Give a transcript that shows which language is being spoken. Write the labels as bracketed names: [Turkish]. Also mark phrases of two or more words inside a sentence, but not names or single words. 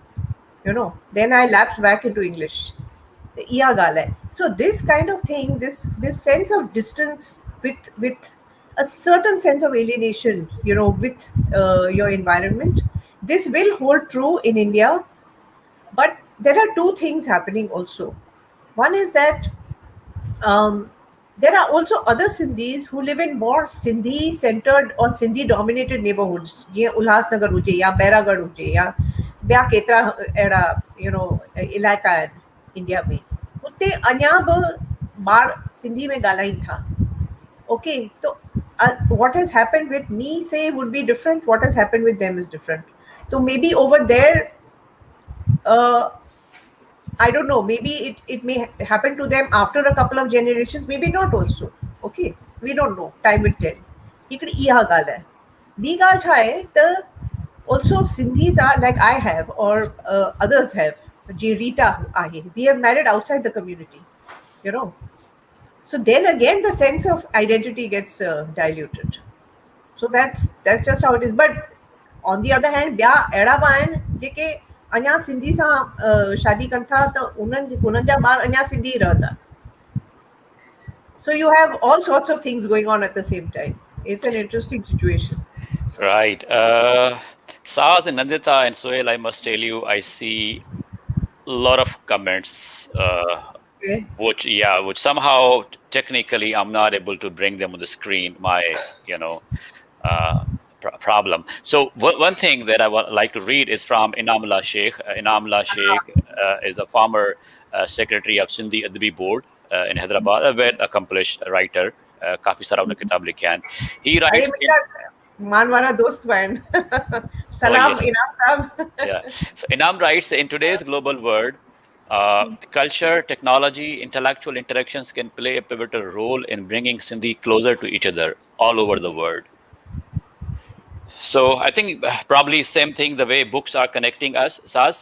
[English] Then I lapse back into English. So this kind of thing, this sense of distance with a certain sense of alienation, with your environment, this will hold true in India. But there are two things happening also. One is that there are also other Sindhis who live in more Sindhi-centered or Sindhi-dominated neighborhoods, like Ulhasnagar [Sindhi] huje, ya Bairagarh huje, ya ॿिया केतिरा अहिड़ा इलाइक़ा आहिनि इंडिया में, उते अञा बि ॿार सिंधी में ॻाल्हाइनि था. [English] ओके, तो what has happened with me, say, would be different. What has happened with them is different. So maybe over there, I don't know, maybe it may happen to them after a couple of generations, maybe not also. Okay, we don't know. Time will tell. [Sindhi] हिकिड़ी इहा ॻाल्हि आहे. ॿी ॻाल्हि छा आहे त [English] also Sindhis are, like I have or others have, Rita ahe, we have married outside the community, So then again the sense of identity gets diluted. So that's just how it is. But on the other hand, [Sindhi] ॿिया अहिड़ा बि आहिनि जेके अञा सिंधी सां शादी कनि था त उन्हनि जा ॿार अञा सिंधी रहंदा. [English] So you have all sorts of things going on at the same time. It's an interesting situation. Right. Saz and Nandita and Sohail, I must tell you, I see a lot of comments, Okay. which somehow technically I'm not able to bring them on the screen. My, you know, uh, problem. So one thing that I would like to read is from Inamullah Sheikh. Inamullah Sheikh is a former secretary of Sindhi Adbi Board in Hyderabad, a very accomplished writer. [Hindi] काफी सारा उन्हें किताब लिखे हैं. [English] He अरे writes in, [Hindi] मेरा मानवाना दोस्त बहन oh सलाम [English] yes, [Hindi] इनाम साहब. [English] yeah. So Inam writes, in today's global world, culture, technology, intellectual interactions can play a pivotal role in bringing Sindhi closer to each other all over the world. So I think probably same thing, the way books are connecting us, Sas.